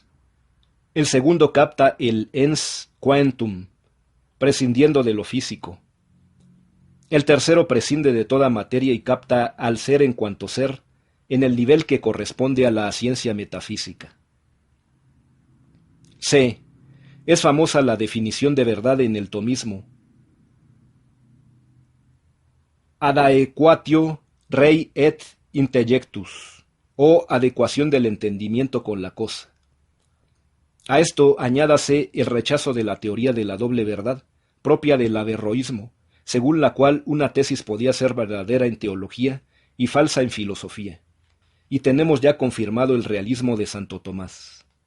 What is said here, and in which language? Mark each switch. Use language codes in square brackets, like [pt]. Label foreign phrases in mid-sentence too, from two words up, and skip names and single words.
[es] El segundo capta el [la] ens quantum, [es] prescindiendo de lo físico. El tercero prescinde de toda materia y capta al ser en cuanto ser, en el nivel que corresponde a la ciencia metafísica. C. Es famosa la definición de verdad en el tomismo. [la] Adaequatio rei et intellectus, [es] o adecuación del entendimiento con la cosa. A esto añádase el rechazo de la teoría de la doble verdad, propia del averroísmo, según la cual una tesis podía ser verdadera en teología y falsa en filosofía. Y tenemos ya confirmado el realismo de Santo Tomás.